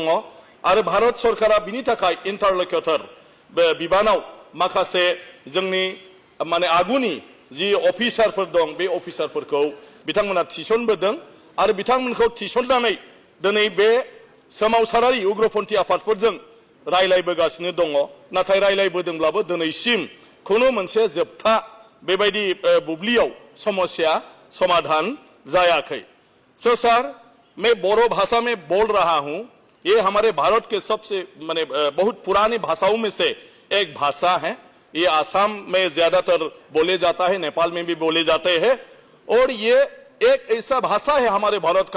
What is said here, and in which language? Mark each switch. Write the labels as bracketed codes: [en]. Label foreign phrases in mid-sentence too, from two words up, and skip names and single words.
[brx] आरो भारत सरकारा बिनि थाखाय इन्टारल'क्यूटर बिबानाव माखासे जोंनि माने आगुनि जि अफिसारफोर दं बे अफिसारफोरखौ बिथांमोना थिसनबोदों आरो बिथांमोनखौ थिसननानै दिनै बे सोमावसारारि उग्रपन्थी आफादफोरजों रायलायबोगासिनो दङ नाथाय रायलायबोदोंब्लाबो दिनैसिम खुनु मोनसे जोबथा बेबायदि बुब्लियाव समस्या समाधान जायाखै। [hi] सो सर मैं बोरो भाषा में बोल रहा हूं ये हमारे भारत के सबसे माने बहुत पुरानी भाषाओं में से एक भाषा है। ये आसाम में ज्यादातर बोले जाता है नेपाल में भी बोले जाते हैं और ये एक ऐसा भाषा है हमारे भारत का